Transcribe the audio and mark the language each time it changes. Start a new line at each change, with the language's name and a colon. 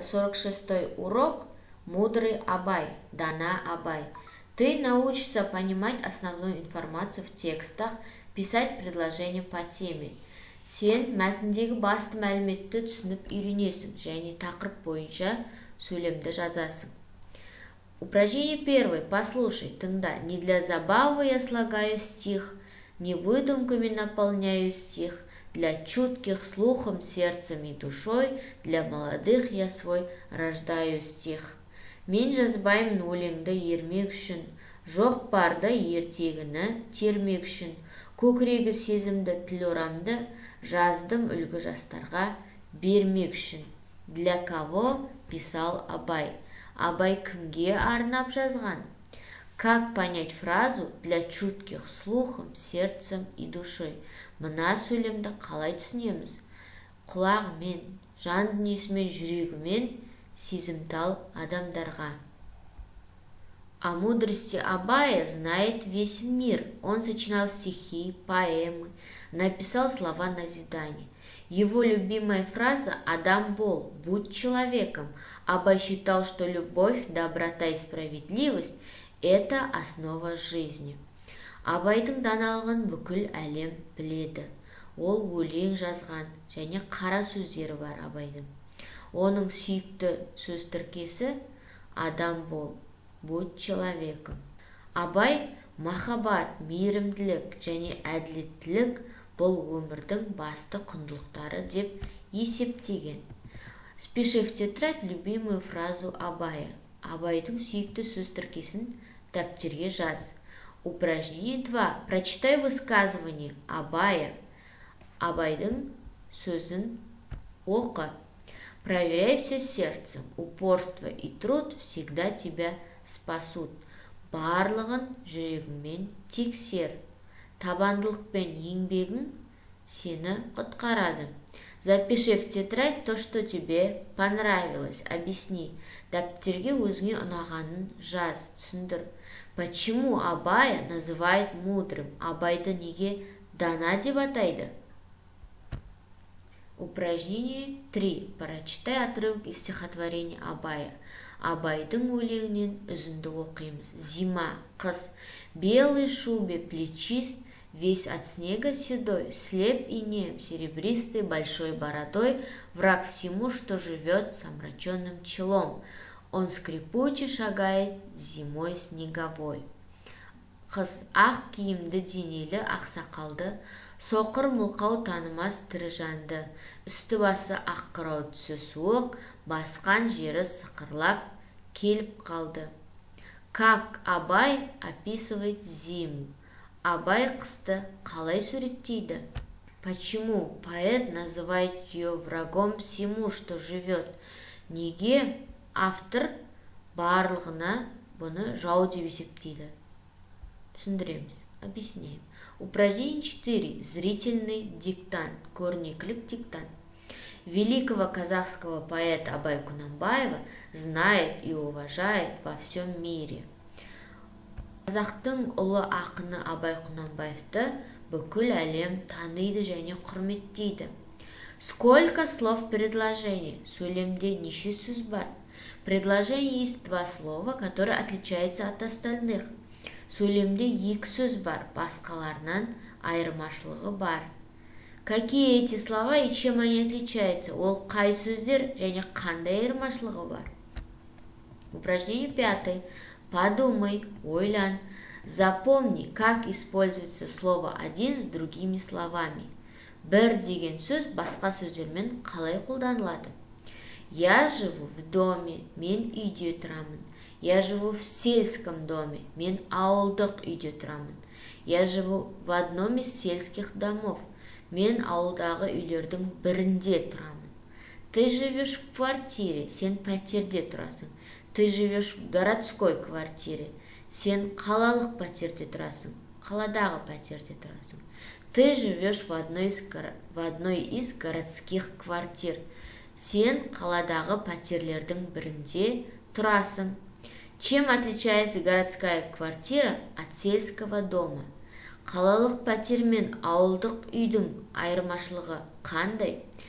Russian: 46-й урок «Мудрый Абай», Дана Абай. Ты научишься понимать основную информацию в текстах, писать предложения по теме.
Kazakh: Сен мәтіндегі басты мәліметті түсініп үйренесің және тақырып бойынша сөйлемді жазасың.
Russian: Упражнение первое. Послушай,
Kazakh: тыңда.
Russian: Не для забавы я слагаю стих, не выдумками наполняю стих. Для чутких слухом, сердцем и душой, для молодых я свой рождаю стих.
Kazakh: Мен жазбаймын өлеңді ермек үшін, жоқ барды ертегіні термек үшін. Көкірегі сезімді тіл орамды, жаздым үлгі жастарға бермек үшін.
Russian: Для кого писал Абай?
Kazakh: Абай кімге арнап жазған?
Russian: Как понять фразу «для чутких слухом, сердцем и душой»?
Kazakh: Мына сөйлемді қалай түсінеміз? Құлағымен, жан дүниесімен, жүрегімен сезімтал адамдарға.
Russian: О мудрости Абая знает весь мир. Он сочинял стихи, поэмы, написал слова назидания. Его любимая фраза
Kazakh: «Адам бол,
Russian: будь человеком». Абай считал, что любовь, доброта и справедливость – это основа жизни.
Kazakh: Абайдың даналығын бүкіл әлем біледі. Ол өлең жазған және қара сөздері бар Абайдың. Оның сүйікті сөз тіркесі «Адам бол,
Russian: будь человеком».
Kazakh: Абай махаббат, мейірімділік және әділеттілік бұл өмірдің басты құндылықтары деп есептеген.
Russian: Спиши в тетрадь любимую фразу Абая.
Kazakh: Абайдың сүйікті сөз тіркесін дәптерге жаз.
Russian: Упражнение 2. Прочитай высказывание Абая.
Kazakh: Абайдың сөзін оқы.
Russian: Проверяй все сердцем. Упорство и труд всегда тебя спасут.
Kazakh: Барлығын жүрегіңмен тексер. Табандылық пен еңбегің сені құтқарады.
Russian: Запиши в тетрадь то, что тебе понравилось. Объясни.
Kazakh: Дәптерге өзіңе ұнағанын жаз, түсіндір.
Russian: Почему Абая называют мудрым?
Kazakh: Абайды неге дана деп атайды?
Russian: Упражнение 3. Прочитай отрывок из стихотворения Абая.
Kazakh: Абайдың өлеңінен үзінді оқимыз.
Russian: Зима,
Kazakh: қыс.
Russian: Белой шубе плечист, весь от снега седой, слеп и нем, серебристый большой бородой, враг всему, что живет с омраченным челом. Он скрипуче шагает зимой снеговой.
Kazakh: Қыз ақ киімді денелі ақсақалды, соқыр мұлқау танымас тірі жанды, үсті басы ақ қырау түсі суық, басқан жері сықырлап келіп қалды.
Russian: Как Абай описывает зиму?
Kazakh: Абай қысты қалай суреттейді?
Russian: Почему поэт называет ее врагом всему, что живет?
Kazakh: Неге автор барлығына бұны жау деп есептейді? Түсіндіреміз.
Russian: Объясняем. Упражнение 4. Зрительный диктант.
Kazakh: Көрнекілік диктант.
Russian: Великого казахского поэта Абай Кунанбаева знает и уважает во всем мире.
Kazakh: Қазақтың ұлы ақыны Абай Кунанбаевты бүкіл әлем таниды және құрметтейді.
Russian: Сколько слов в предложении?
Kazakh: Сөйлемде неше сөз бар?
Russian: Предложение есть два слова, которые отличаются от остальных.
Kazakh: Сөйлемде екі сөз бар, басқаларынан айырмашылығы бар.
Russian: Какие эти слова и чем они отличаются?
Kazakh: Ол қай сөздер және қандай айырмашылығы бар?
Russian: Упражнение 5. Подумай,
Kazakh: ойлан.
Russian: Запомни, как используется слово «один» с другими словами.
Kazakh: Бір деген сөз басқа сөздермен қалай қолданылады?
Russian: Я живу в доме,
Kazakh: мен үйде тұрамын.
Russian: Я живу в сельском доме,
Kazakh: мен ауылдық үйде тұрамын.
Russian: Я живу в одном из сельских домов,
Kazakh: мен ауылдағы үйлердің бірінде тұрамын.
Russian: Ты живешь в квартире,
Kazakh: сен пәтерде тұрасың.
Russian: Ты живешь в городской квартире,
Kazakh: сен қалалық пәтерде тұрасың, қаладағы пәтерде тұрасың.
Russian: Ты живешь в одной из городских квартир,
Kazakh: сен қаладағы пәтерлердің бірінде тұрасың.
Russian: Чем отличается городская квартира от сельского дома?
Kazakh: Қалалық пәтер мен ауылдық үйдің айырмашылығы қандай?